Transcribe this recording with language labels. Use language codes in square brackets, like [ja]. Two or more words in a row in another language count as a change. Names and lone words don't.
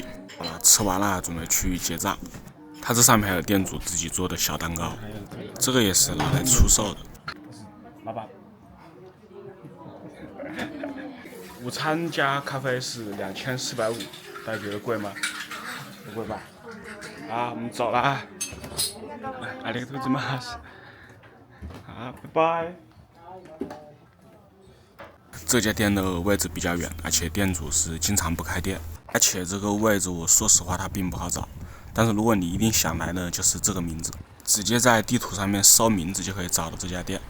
[zh] 好了，吃完了，准备去结账。它这上面还有店主自己做的小蛋糕，这个也是拿来出售的。老板，午餐加咖啡是2450，大家觉得贵吗？不贵吧？啊，我们走了啊！ [ja] ありがとうございます。 [zh] 啊，拜拜。这家店的位置比较远，而且店主是经常不开店，而且这个位置我说实话它并不好找。但是如果你一定想来呢，就是这个名字，直接在地图上面搜名字就可以找到这家店。